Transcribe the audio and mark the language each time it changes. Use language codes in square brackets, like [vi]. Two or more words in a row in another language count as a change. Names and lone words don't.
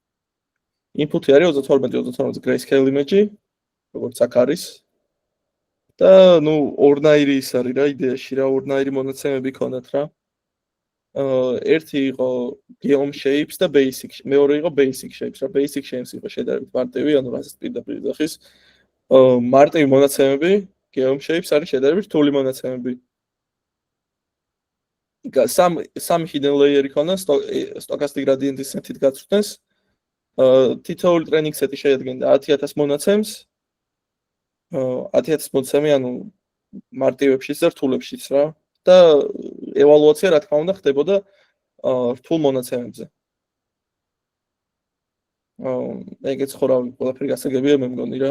[ka] Input-ი არის 32 [en] grayscale image-ი, [ka] როგორც აქ არის. და ნუ ორნაირი ის არის რა იდეაში რა ორნაირი მონაცემები ქონდათ რა. ერთი იყო [en] geom shapes [ka] და basic. მეორე იყო [en] basic shapes [ka] რა. [en] Basic shapes [ka] იყო შედარებით მარტივი, ანუ რასაც პირდაპირ ეხის. მარტივი მონაცემები, [en] geom shapes [ka] არის შედარებით რთული მონაცემები. [en] Some hidden layer [ka] იქონა [en] stochastic gradient-ის [ka] სეტით გაწვრთნეს. თითოეული [en] training set-ი [ka] შეადგენდა 10000 მონაცემს. 10000 მონაცემი, ანუ მარტივებშიც და რთულებშიც რა. და ევალუაცია რა თქმა უნდა ხდებოდა რთულ მონაცემებზე. ეგეც ხო რა ყველაფერი გასაგებია მე მგონი რა.